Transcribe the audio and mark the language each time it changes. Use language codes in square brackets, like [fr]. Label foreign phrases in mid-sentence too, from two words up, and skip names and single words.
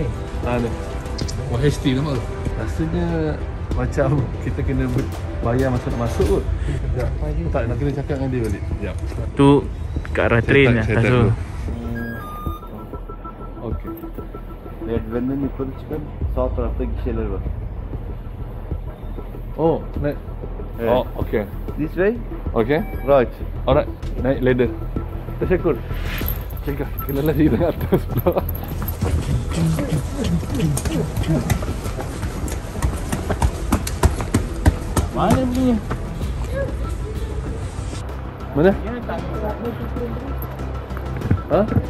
[ms] Ni. OHT nama tu. Rasanya macam kita kena bayar masa nak masuk kot. Tak, nak kena cakap dengan dia balik. Sekejap. Tu ke arah train lah. Saya So, Okey. Lihat benda ni pun cakap [tr] sağ tarafta gişeler var. [ms] Oh, naik. [tr] Evet. [ms] Oh, okey. [en] This way, [ms] Okey. [en] right. [ms] Alright, naik ladder. Teşekkür. Cakap, kena lari dengan atas pula. mana punya? Mana? Ha?